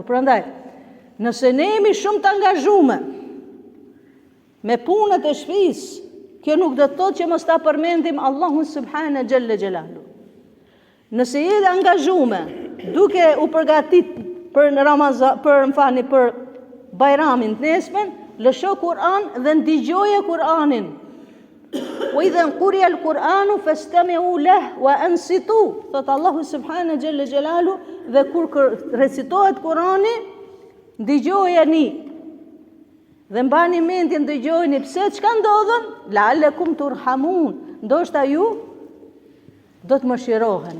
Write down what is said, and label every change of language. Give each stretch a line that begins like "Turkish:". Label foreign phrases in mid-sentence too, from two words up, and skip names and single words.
Albanian: Prandaj, nëse ne jemi shumë të angazhuar me punët e shtëpisë, kjo nuk do të thotë që mos ta përmendim Allahun
Arabic: سبحانه جل جلاله.
Albanian: Nëse je angazhuar duke u përgatit për Ramazan, për bajramin të nesmen, lësho Kur'an dhe ndigjoje Kur'anin.
Arabic: وإذا قرئ القرآن فاستمعوا له وأنصتوا.
Albanian: Thot Allahu
Arabic: سبحانه جل جلاله,
Albanian: dhe kur recitohet Kur'ani, ndigjojeni. Dhe mbani mendjen, dëgjojeni pse çka ndodhen,
Arabic: لعلكم ترحمون.
Albanian: Ndoshta ju do të mëshiroheni.